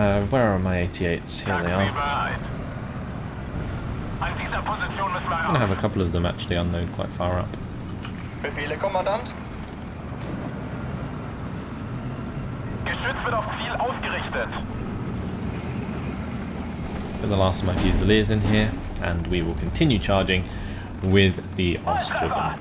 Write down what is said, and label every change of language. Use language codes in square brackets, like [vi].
[en] Where are my 88s? Here they are. I'm gonna have a couple of them actually unload quite far up. [de] Befehle, Kommandant. Geschütz wird auf Ziel ausgerichtet. [en] Put the last of my Fusiliers in here, and we will continue charging with the Austrian.